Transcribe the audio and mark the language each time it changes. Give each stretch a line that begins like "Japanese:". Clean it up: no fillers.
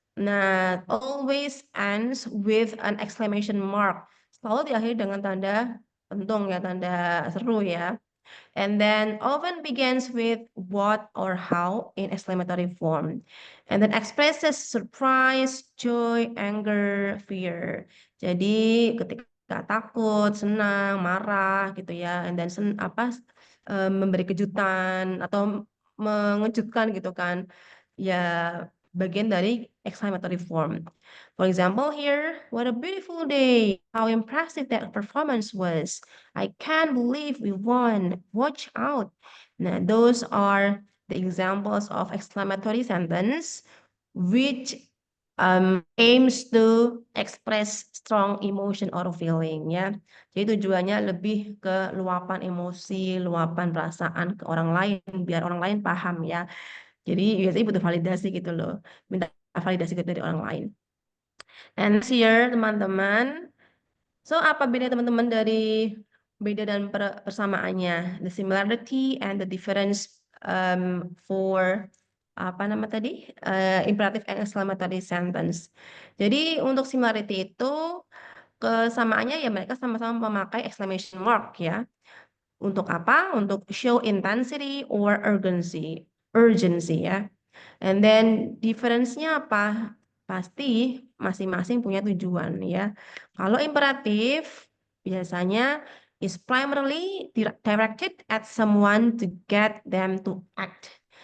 English: Nah, always ends with an exclamation mark.
Indonesian: Selalu diakhiri dengan tanda pentung ya, tanda seru ya.
English: And then often begins with what or how in exclamatory form. And then expresses surprise, joy, anger, fear.
Indonesian: Jadi ketika takut, senang, marah gitu ya. And then memberi kejutan atau mengejutkan gitu kan. Ya bagian dari exclamatory form.
English: For example here, what a beautiful day. How impressive that performance was. I can't believe we won. Watch out. Nah, those are the examples of exclamatory sentence which aims to express strong emotion or feeling ya.
Indonesian: Jadi tujuannya lebih ke luapan emosi, luapan perasaan ke orang lain biar orang lain paham ya. Jadi biasanya butuh validasi gitu loh. Minta validasi dari orang lain. And here teman-teman, so apa beda teman-teman dari beda dan persamaannya?
English: The similarity and the difference for
Indonesian: apa nama tadi?
English: Imperative and exclamatory sentence.
Indonesian: Jadi untuk similarity itu kesamaannya ya mereka sama-sama memakai exclamation mark ya. Untuk apa?
English: Untuk show intensity or urgency. Urgency ya. And then difference-nya apa?
Indonesian: Pasti masing-masing punya tujuan ya. Kalau imperatif biasanya
English: is primarily directed at someone to get them to act.